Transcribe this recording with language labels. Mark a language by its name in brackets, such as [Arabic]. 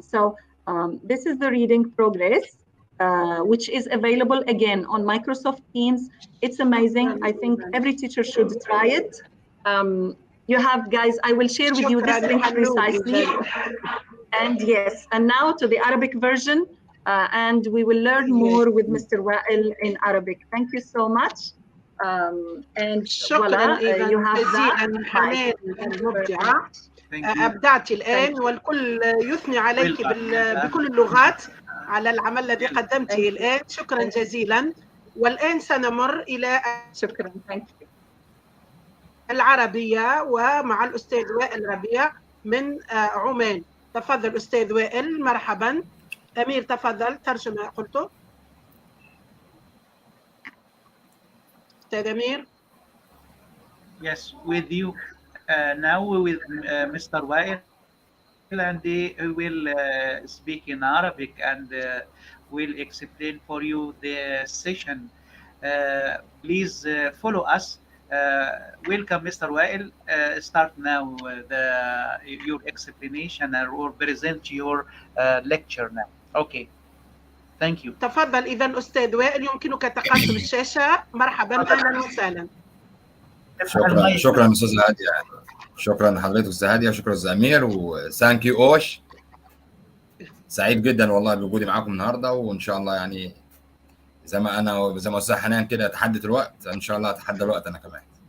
[English] So this is the reading progress, which is available again on Microsoft Teams. It's amazing. I think every teacher should try it. You have, guys, I will share with you this link precisely. And yes, and now to the Arabic version, and we will learn more with Mr. Wael in Arabic. Thank you so much. And [Arabic] شكرا جزيلا حنان المبدعة. أبدعتي الآن، والكل يثني عليك بكل اللغات على العمل الذي قدمته الآن. شكرا جزيلا. والآن سنمر إلى شكرا العربية ومع الأستاذ وائل ربيع من عمان. تفضل أستاذ وائل. مرحبا. أمير تفضل ترجم ما قلته. أستاذ أمير. [English] Yes, with you now with Mr. Wael, and he will speak in Arabic and will explain for you the session. Please follow us. Welcome, Mr. Wael. Start now your explanation or present your lecture now. Okay. Thank you. [Arabic] تفضل إذا أستاذ وائل، يمكنك تقاسم الشاشة. مرحبا، أهلا وسهلا. شكرا أستاذ هادية. شكرا لحضرتك أستاذ هادية، شكرا أستاذ أمير، [English] وثانك يو [Arabic] أوش. سعيد جدا والله بوجودي معاكم النهارده، وإن شاء الله يعني زي ما أستاذ حنان كده تحدت الوقت، إن شاء الله أتحدى الوقت أنا كمان.